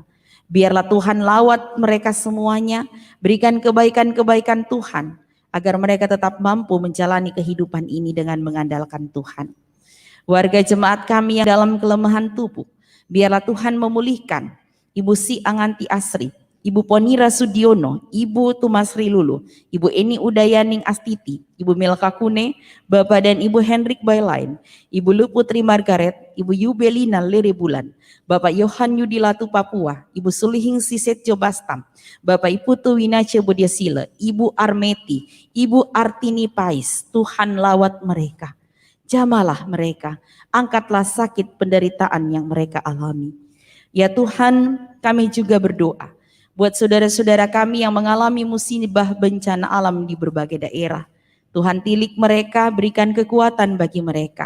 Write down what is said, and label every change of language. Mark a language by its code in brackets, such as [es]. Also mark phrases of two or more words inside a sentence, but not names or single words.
[id] Biarlah Tuhan lawat mereka semuanya, berikan kebaikan-kebaikan Tuhan, agar mereka tetap mampu menjalani kehidupan ini dengan mengandalkan Tuhan. Warga jemaat kami yang dalam kelemahan tubuh, biarlah Tuhan memulihkan Ibu Si Anganti Asri, Ibu Ponira Sudiono, Ibu Tumasri Lulu, Ibu Eni Udayaning Astiti, Ibu Milka Kune, Bapak dan Ibu Hendrik Bailain, Ibu Luputri Margaret, Ibu Yubelina Lerebulan, Bapak Yohan Yudilatu Papua, Ibu Sulihing Sisetjo Bastam, Bapak Iputu Winace Budiasile, Ibu Armeti, Ibu Artini Pais. Tuhan lawat mereka, jamalah mereka, angkatlah sakit penderitaan yang mereka alami. Ya Tuhan, kami juga berdoa buat saudara-saudara kami yang mengalami musibah bencana alam di berbagai daerah. Tuhan tilik mereka, berikan kekuatan bagi mereka.